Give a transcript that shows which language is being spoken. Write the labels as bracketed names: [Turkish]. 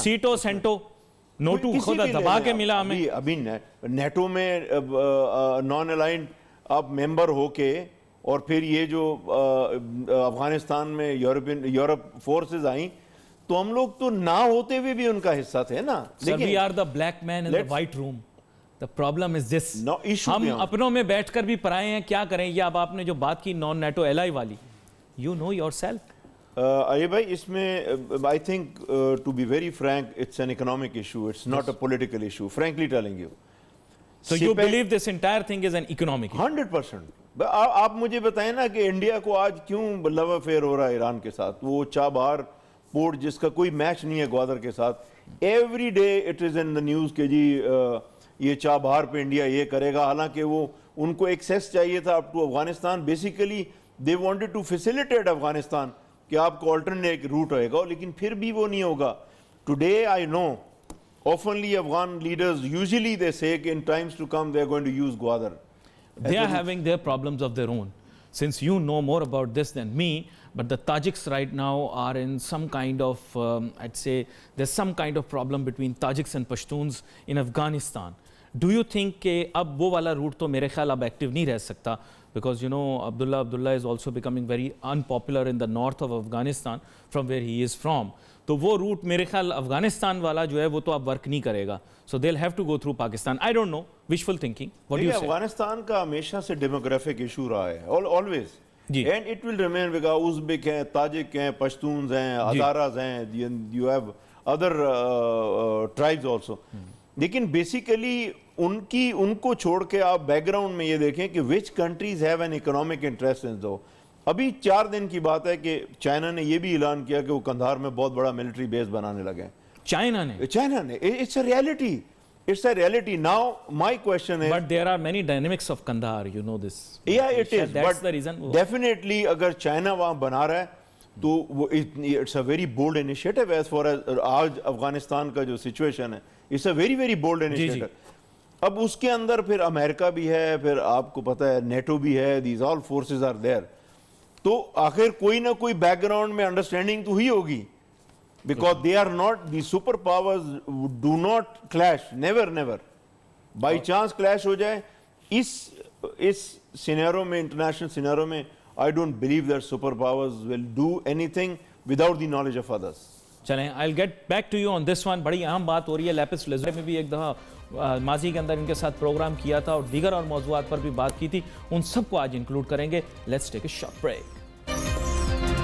[Urdu] سیٹو سینٹو نوٹو خود دبا کے ملا ہمیں۔ ابھی نیٹو میں نان الائنڈ آپ ممبر ہو کے، اور پھر یہ جو افغانستان میں یورپ فورسز آئیں، تو ہم لوگ تو نہ ہوتے ہوئے بھی ان کا حصہ تھے نا۔ [English] Sir, we are the black man in the white room. The problem is this. [Urdu] ہم اپنوں میں بیٹھ کر بھی پرائے ہیں، کیا کریں؟ یہ اب آپ نے جو بات کی نان نیٹو ایلائی والی، [English] you know yourself. [Urdu] ارے بھائی اس میں [English] I think to be very frank it's an economic issue, it's not a political issue, frankly telling you. So you believe this entire thing is an economic issue? 100%. [Urdu] آپ مجھے بتائیں نا کہ India کو آج کیوں لو افیئر ہو رہا ہے ایران کے ساتھ. وہ چابہار پورٹ جس کا کوئی میچ نہیں ہے گوادر کے ساتھ, [English] every day it is in the news [Urdu] کہ جی یہ چابہار پہ انڈیا یہ کرے گا, حالانکہ وہ ان کو ایکسیس چاہیے تھا up to Afghanistan. [English] basically they wanted to facilitate Afghanistan [Urdu] کہ آپ کو آلٹرنیٹ روٹ ہوئے گا, لیکن پھر بھی وہ نہیں ہوگا. [English] Today I know oftenly Afghan leaders usually they say in times to come they are going to use Gwadar. They are having their problems of their own. Since you know more about this than me, but the Tajiks right now are in some kind of, I'd say, there's some kind of problem between Tajiks and Pashtuns in Afghanistan. Do you think [Urdu] کہ اب وہ والا route تو میرے خیال اب active نہیں رہ سکتا, [English] because you know Abdullah is also becoming very unpopular in the north of Afghanistan from where he is from. [Urdu] تو وہ روٹ میرے خیال افغانستان والا جو ہے وہ تو اب ورک نہیں کرے گا. [English] So they'll have to go through Pakistan. I don't know, wishful thinking. What do you say? [Urdu] Afghanistan کا ہمیشہ سے ڈیموگرافک ایشو رہا ہے, always. [English] And it will remain because [Urdu] ازبک ہیں, تاجک ہیں, پشتونز ہیں, ہزاراز ہیں, [English] you have other tribes also. [Urdu] لیکن بیسیکلی ان کو چھوڑ کے آپ بیک گراؤنڈ میں یہ دیکھیں کہ [English] which countries have an economic interest in those. [Urdu] ابھی 4 دن کی بات ہے کہ چائنا نے یہ بھی اعلان کیا کہ وہ قندھار میں بہت بڑا ملٹری بیس بنانے لگے ہیں. چائنا نے [English] It's a reality. Now my question ہے, but there are many dynamics of Kandahar, you know this. Yeah, it is, That's but the reason. definitely [Urdu] اگر چائنا وہاں بنا رہا ہے تو [English] it's a very bold initiative as far as [Urdu] آج افغانستان کا جو سچویشن ہے, [English] It's a very very bold initiative. [Urdu] اب اس کے اندر پھر امریکہ بھی ہے, پھر آپ کو پتہ ہے نیٹو بھی ہے, [English] These all forces are there. [Urdu] تو آخر کوئی نہ کوئی بیک گراؤنڈ میں انڈرسٹینڈنگ تو ہی ہوگی, [English] Because they are not the super powers do not clash, never. By chance clash [Urdu] ہو جائے اس سینیرو میں, [English] International scenario میں, I don't believe that super powers will do anything without the knowledge of others. چلیں I'll get back to you on this one. [Urdu] بڑی اہم بات ہو رہی ہے. Lapse لیزوری میں بھی ایک دفعہ ماضی کے اندر ان کے ساتھ پروگرام کیا تھا اور دیگر اور موضوعات پر بھی بات کی تھی, ان سب کو آج انکلوڈ کریں گے. [English] Let's take a short break.